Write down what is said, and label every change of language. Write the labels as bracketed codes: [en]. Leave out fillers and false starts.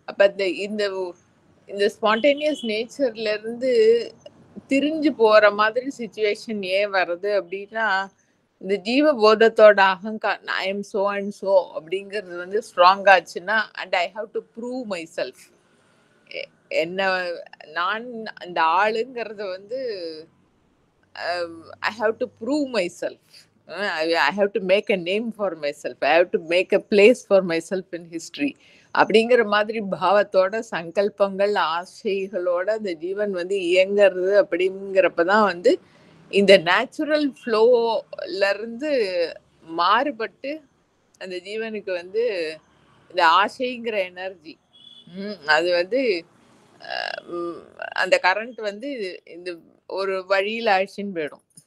[ta] அப்போ இந்த ஸ்பான்டேனியஸ் நேச்சர்ல இருந்து திரிஞ்சு போற மாதிரி சிச்சுவேஷன் ஏன் வருது அப்படின்னா, இந்த ஜீவபோதத்தோட அகங்கார் [en] I am so and so [ta] அப்படிங்கிறது வந்து ஸ்ட்ராங் ஆச்சுன்னா, [en] and I have to prove myself, [ta] என்ன நான் அந்த ஆளுங்கிறத வந்து [en] I have to prove myself. I have to make a name for myself. I have to make a place for myself in history. [ta] அப்படிங்கிற மாதிரி பாவத்தோட சங்கல்பங்கள் ஆசைகளோட அந்த ஜீவன் வந்து இயங்கிறது. அப்படிங்கிறப்பதான் வந்து இந்த நேச்சுரல் ஃப்ளோல இருந்து மாறுபட்டு அந்த ஜீவனுக்கு வந்து இந்த ஆசைங்கிற எனர்ஜி அது வந்து அந்த கரண்ட் வந்து இந்த ஒரு வழியில் அழிச்சின்னு போயிடும்.